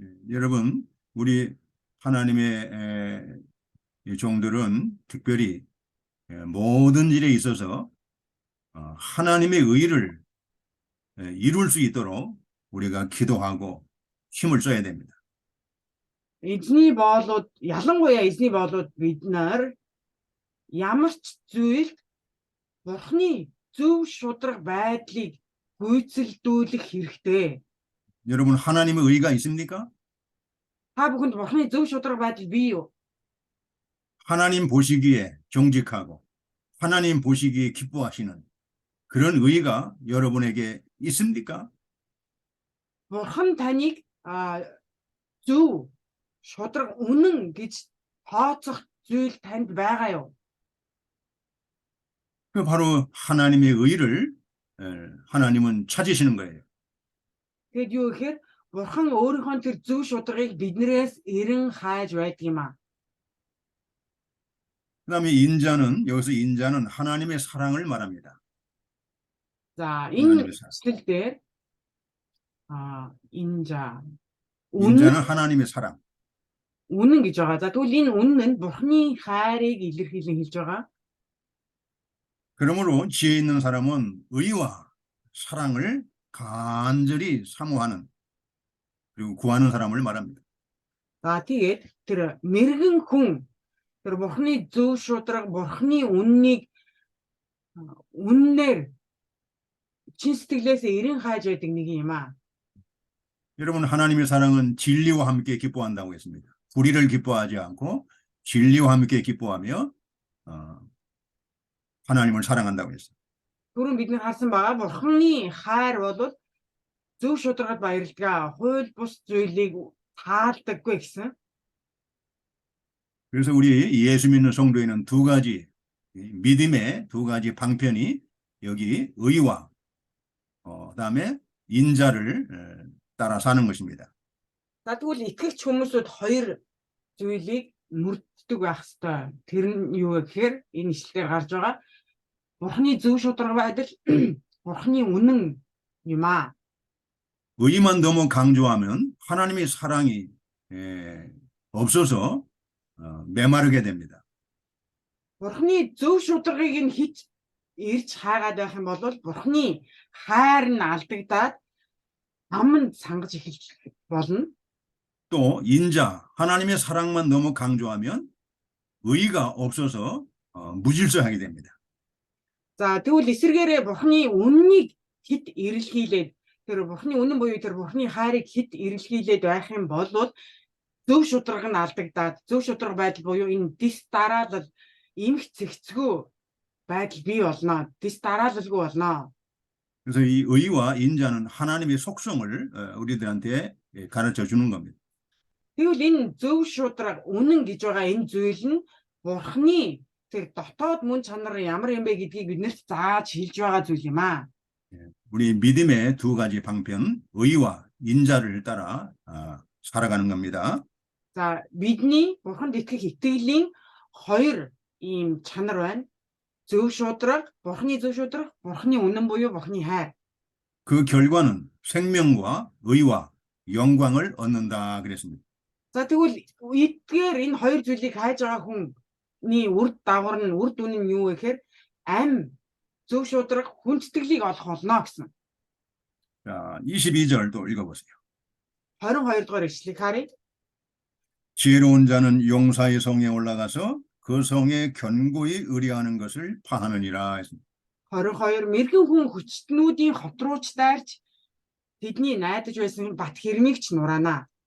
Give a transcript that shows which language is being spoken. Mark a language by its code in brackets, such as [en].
[ko] 여러분, 우리 하나님의 종들은 특별히 모든 일에 있어서 하나님의 의를 이룰 수 있도록 우리가 기도하고 힘을 써야 됩니다. [mn] Эзний боолууд ялангуяа эзний боолууд бид нар ямар ч зүйлд Бурхны зөв шударга байдлыг гүйцэлдүүлэх хэрэгтэй. [ko] 여러분 하나님의 의가 있습니까? [mn] Та бүхэнд Бурхны зөв шударга байдал бий юу? [ko] 하나님 보시기에 정직하고 하나님 보시기에 기뻐하시는 그런 의가 여러분에게 있습니까? [mn] Бурхан таныг зөв шударга үнэн гэж тооцох зүйл танд байгаа юу? [ko] 그 바로 하나님의 의를 하나님은 찾으시는 거예요. [mn] Тэгэд юу гэхээр Бурхан өөрийнхөө тэр зөв шударгыг биднээс эрен хайж байдаг юм аа. [ko] 그다음에 인자는 여기서 인자는 하나님의 사랑을 말합니다. [mn] За [ko] 하나님의 [mn] энэ [ko] 사랑. [mn] зүйл дээр инжа [ko] 인자는 하나님의 사랑. [mn] үнэн гэж байгаа. За тэгвэл энэ үнэн нь Бурхны хайрыг илэрхийлэн хэлж байгаа. [ko] 그러므로 지혜 있는 사람은 의와 사랑을 간절히 사모하는 그리고 구하는 사람을 말합니다. [mn] За тэгээд тэр мэрэгэн хүн тэр Бурхны зөв шударга, Бурхны үннийг үннээр чин сэтгэлээсээ эрен хайж байдаг нэг юм аа. [ko] 여러분 하나님의 사랑은 진리와 함께 기뻐한다고 했습니다. 불의를 기뻐하지 않고 진리와 함께 기뻐하며 하나님을 사랑한다고 했어요. [mn] Түрүүн бид нар харсан байгаа Бурхны хайр бол зөв шударгад баярлага, хууль бус зүйлийг таалдаггүй гэсэн. [ko] 그래서 우리 예수 믿는 성도에는 두 가지 믿음의 두 가지 방편이 여기 의와 그다음에 인자를 따라 사는 것입니다. [mn] За тэгвэл итгэгч хүмүүсүүд хоёр зүйлийг мөрддөг байх ёстой. Тэр нь юу гэхээр энэ ишлэлээр гарч байгаа Бурхны зөв шударга байдал, Бурхны үнэн юм аа. [ko] 의만 너무 강조하면 하나님의 사랑이 없어서 메마르게 됩니다. [mn] Бурхны зөв шударгыг нь хич ирж хаагаад байх юм бол Бурхны хайр нь алдагдаад аманд сангаж эхэлж болно. [ko] 또 인자, 하나님의 사랑만 너무 강조하면 의가 없어서 무질서하게 됩니다. [mn] За тэгвэл эсвэргээрээ Бурхны үннийг хит эрэлхийлээд тэр Бурхны үнэн буюу тэр Бурхны хайрыг хит эрэлхийлээд байх юм бол зөв шударга нь алдагдаад зөв шударга байдал буюу энэ дис дараалал эмх цэгцгүү байдал бий болно. Дис дараалалгүй болно. [ko] 그래서 이 의와 인자는 하나님의 속성을 우리들한테 가르쳐 주는 겁니다. [mn] Тэгвэл энэ зөв шударга үнэн гэж байгаа энэ зүйл нь Бурхны тэр дотоод мөн чанар ямар юм бэ гэдгийг биднэрт зааж хэлж байгаа зүйл юм аа. [ko] 우리 믿음의 두 가지 방편, 의와 인자를 따라 살아가는 겁니다. [mn] За бидний Бурханд итгэх итгэлийн хоёр ийм чанар байна. Зөв шударга, Бурхны зөв шударга, Бурхны үнэн буюу Бурхны хайр. [ko] 그 결과는 생명과 의와 영광을 얻는다 그랬습니다. [mn] За тэгвэл эдгээр энэ хоёр зүйлийг хайж байгаа хүний үр дагавар нь үр дүн нь юу вэ гэхээр ам зөв шударга хүндэтгэлийг олох болно гэсэн. [ko] 자, 22절 또 읽어보세요. [mn] 22 дугаар ишлэгийг харъя. [ko] 지혜로운 자는 용사의 성에 올라가서 그 성에 견고히 의뢰하는 것을 파하느니라 했습니다. [mn] 22 мэрэгэн хүн хүчтнүүдийн хот руу ч дайрч тэдний найдаж байсан бат хэрмийг ч нураана.